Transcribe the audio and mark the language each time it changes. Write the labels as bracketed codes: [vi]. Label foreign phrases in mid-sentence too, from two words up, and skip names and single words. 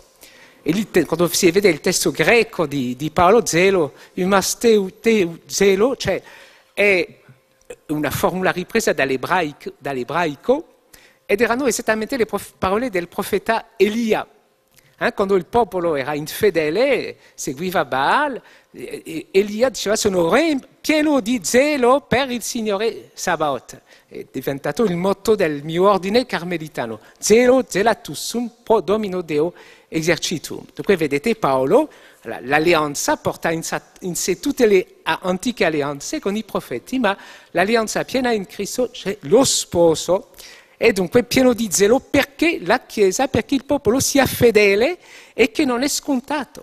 [it] E quando si vede il testo greco di Paolo, zelo, zelo, cioè è una formula ripresa dall'ebraico, ed erano esattamente le parole del profeta Elia. Quando il popolo era infedele, seguiva Baal, Elia diceva: sono pieno di zelo per il Signore Sabaoth. È diventato il motto del mio ordine carmelitano: [la] zelo zelatus sum pro domino Deo exercitum. [it] Dunque vedete Paolo, l'alleanza porta in sé tutte le antiche alleanze con i profeti, ma l'alleanza piena in Cristo c'è lo sposo, è dunque pieno di zelo perché la Chiesa, perché il popolo sia fedele, e che non è scontato.